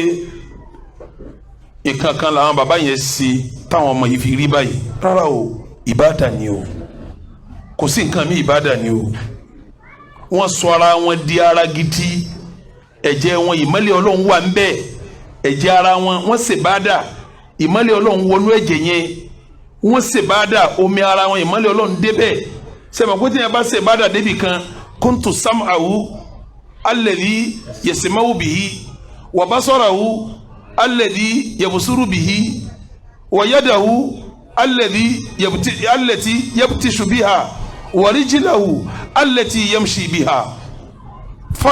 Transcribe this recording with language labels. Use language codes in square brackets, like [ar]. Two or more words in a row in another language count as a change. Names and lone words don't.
[yo] nǹkan kan làwọn bàbá yẹn ṣe táwọn ọmọ yìí fi rí báyìí rárá o ìbádà ni o kò sí nǹkan mi ìbádà ni o wọ́n sọ ara wọn di ara gidi ẹ̀jẹ̀ wọn ìmọ́lẹ̀ Ọlọ́run wà ń bẹ̀ ẹ̀jẹ̀ ara wọn wọ́n ṣe bádà ìmọ́lẹ̀ Ọlọ́run wọnú ẹ̀jẹ̀ yẹn wọ́n ṣe bádà omi ara wọn ìmọ́lẹ̀ Ọlọ́run débẹ̀ sẹ́mi pé tí yẹn bá ṣe bádà débì kan [ar] كنت سمعه الذي يسمع به وبصره الذي يبصر به ويده التي يبطش بها ورجله التي يمشي بها ف